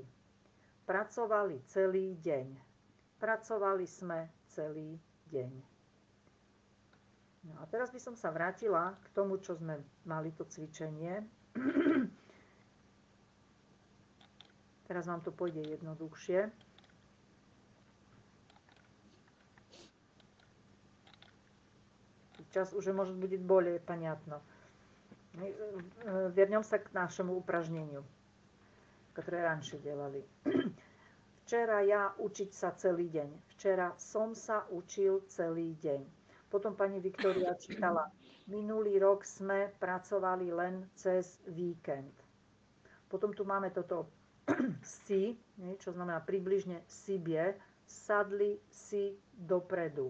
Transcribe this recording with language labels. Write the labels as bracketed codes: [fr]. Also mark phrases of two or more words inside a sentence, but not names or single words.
[sk] Pracovali celý deň. Pracovali sme celý deň. No a teraz by som sa vrátila k tomu, čo sme mali to cvičenie. Teraz vám to pôjde jednoduchšie. [ru] Сейчас уже может будет более понятно. Вернемся к нашему упражнению, которое раньше делали. [sk] Včera ja učiť sa celý deň. Včera som sa učil celý deň. Potom pani Viktória čítala, minulý rok sme pracovali len cez víkend. Potom tu máme toto si, čo znamená približne sibie, sadli si dopredu.